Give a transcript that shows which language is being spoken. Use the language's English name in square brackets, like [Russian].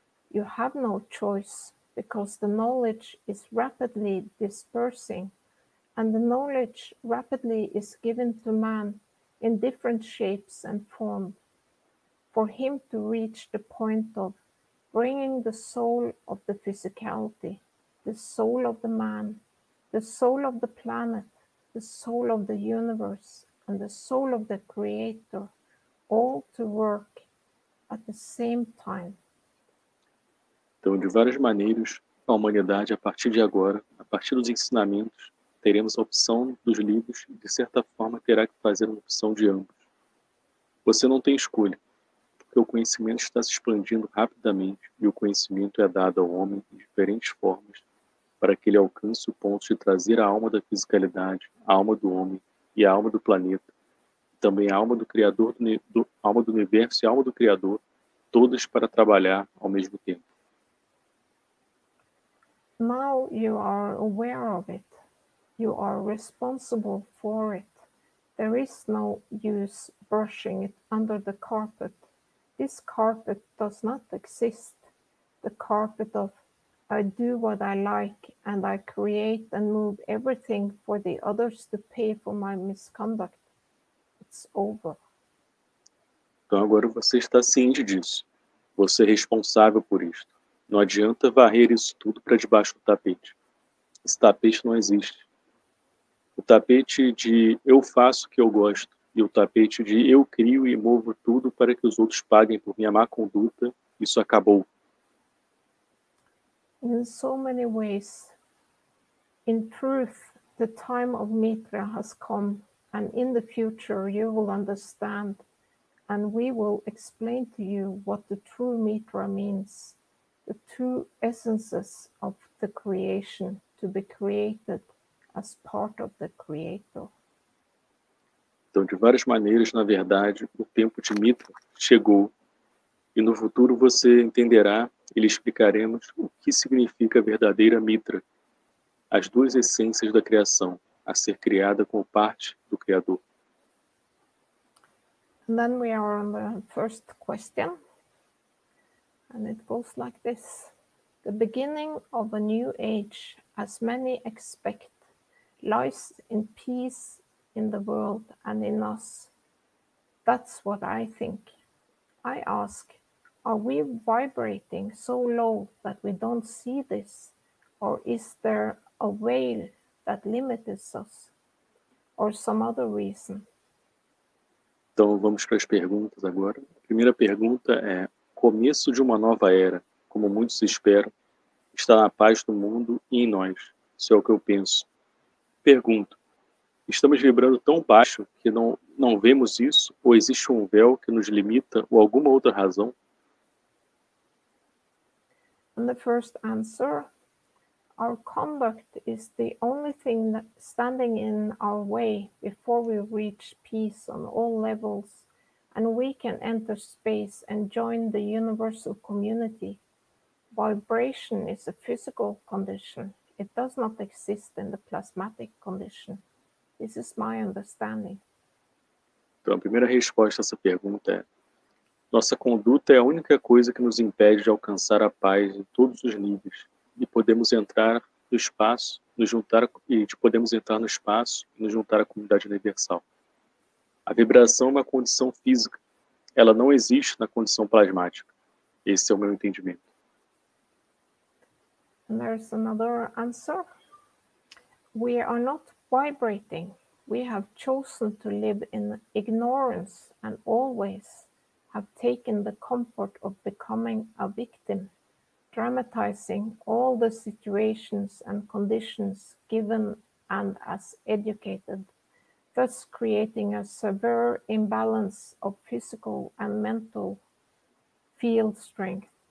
[English] You have no choice, because the knowledge is rapidly dispersing, and the knowledge rapidly is given to man in different shapes and forms, for him to reach the point of bringing the soul of the physicality, the soul of the man, the soul of the planet, the soul of the universe, and the soul of the Creator, all to work at the same time. [Portuguese] Então, de várias maneiras, a humanidade, a partir de agora, a partir dos ensinamentos, teremos a opção dos livros e, de certa forma, terá que fazer uma opção de ambos. Você não tem escolha, porque o conhecimento está se expandindo rapidamente e o conhecimento é dado ao homem de diferentes formas para que ele alcance o ponto de trazer a alma da fisicalidade, a alma do homem e a alma do planeta, também a alma do Criador, alma do universo e a alma do Criador, todas para trabalhar ao mesmo tempo. [English] Now you are aware of it. You are responsible for it. There is no use brushing it under the carpet. This carpet does not exist. The carpet of I do what I like and I create and move everything for the others to pay for my misconduct. It's over. [Portuguese] Então agora você está ciente disso. Você é responsável por isto. Não adianta varrer isso tudo para debaixo do tapete. Esse tapete não existe. O tapete de eu faço o que eu gosto e o tapete de eu crio e movo tudo para que os outros paguem por minha má conduta, isso acabou. [English] In so many ways, in truth, the time of Mitra has come, and in the future you will understand, and we will explain to you what the true Mitra means, the true essences of the creation to be created as part of the Creator. [Portuguese] Então, de várias maneiras, na verdade, o tempo de Mitra chegou. E no futuro você entenderá e lhe explicaremos o que significa a verdadeira Mitra, as duas essências da criação, a ser criada como parte do Criador. [English] And then we are on the first question, and it goes like this. The beginning of a new age, as many expect, lies in peace in the world and in us. That's what I think. I ask, are we vibrating so low that we don't see this? Or is there a veil that limits us? Or some other reason? [Portuguese] Então vamos para as perguntas agora. A primeira pergunta é: começo de uma nova era, como muitos esperam, está na paz do mundo e em nós. Isso é o que eu penso. Pergunto: estamos vibrando tão baixo que não vemos isso? Ou existe um véu que nos limita ou alguma outra razão? [English] And the first answer, our conduct is the only thing that standing in our way before we reach peace on all levels, and we can enter space and join the universal community. Vibration is a physical condition. It does not exist in the plasmatic condition. This is my understanding. [Portuguese] Então a primeira resposta a essa pergunta é: nossa conduta é a única coisa que nos impede de alcançar a paz em todos os níveis e podemos entrar do espaço, podemos entrar no espaço e nos juntar à comunidade universal. A vibração é uma condição física. Ela não existe na condição plasmática. Esse é o meu entendimento. [English] And there's another answer. We are not vibrating. We have chosen to live in ignorance and always have taken the comfort of becoming a victim, dramatizing all the situations and conditions given and as educated, thus creating a severe imbalance of physical and mental field strength.